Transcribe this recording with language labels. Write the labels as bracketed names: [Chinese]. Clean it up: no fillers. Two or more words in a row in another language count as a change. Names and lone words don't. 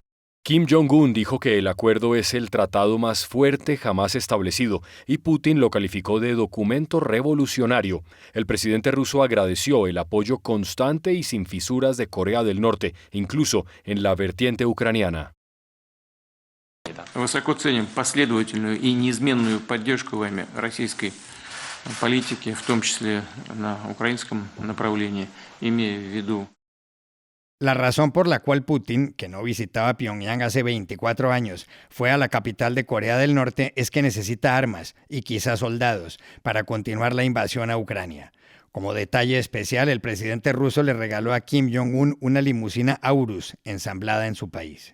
[Spanish] Kim Jong-un dijo que el acuerdo es el tratado más fuerte jamás establecido y Putin lo calificó de documento revolucionario. El presidente ruso agradeció el apoyo constante y sin fisuras de Corea del Norte, incluso en la vertiente ucraniana. [Russian] Высоко ценим последовательную и неизменную поддержку вами российской политики, в том числе на украинском направлении, имея в виду. [Spanish] La razón por la cual Putin, que no visitaba Pyongyang hace 24 años, fue a la capital de Corea del Norte es que necesita armas y quizás soldados para continuar la invasión a Ucrania. Como detalle especial, el presidente ruso le regaló a Kim Jong-un una limusina Aurus ensamblada en su país.